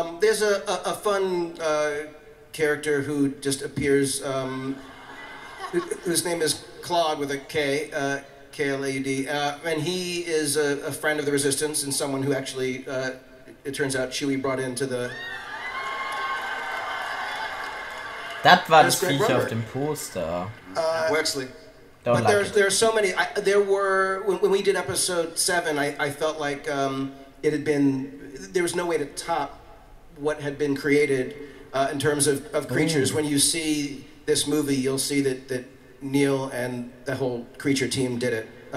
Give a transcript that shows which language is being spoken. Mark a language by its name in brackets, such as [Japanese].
[English] There's a fun character who just appears, whose name is Claude with a K. K-L-A-U-D, and he is a friend of the Resistance and someone who actually, it turns out, Chewie brought into the... [German] Das war das Viech auf dem Poster. [English] Wexley. But there are so many. There were, when we did episode 7, I felt like it had been, there was no way to top what had been created in terms of creatures. When you see this movie, you'll see that Neil and the whole creature team did it.